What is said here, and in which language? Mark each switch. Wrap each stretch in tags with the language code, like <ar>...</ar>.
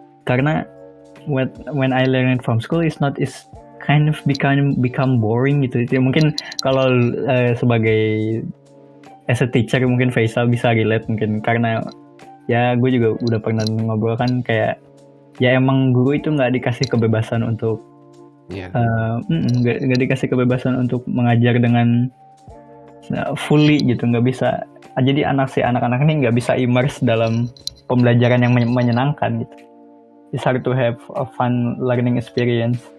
<en>Karena when I learn it from school is kind of become boring gitu.</en> <id>Ya, mungkin kalau sebagai</id> <en>as a teacher</en> <id>mungkin Faisal bisa relate mungkin, karena ya gue juga udah pernah ngobrol kan, kayak ya emang guru itu nggak dikasih kebebasan untuk nggak dikasih kebebasan untuk mengajar dengan fully gitu, nggak bisa. Jadi anak-anak ini nggak bisa immerse dalam pembelajaran yang menyenangkan gitu.</id> <en>It's hard to have a fun learning experience.</en>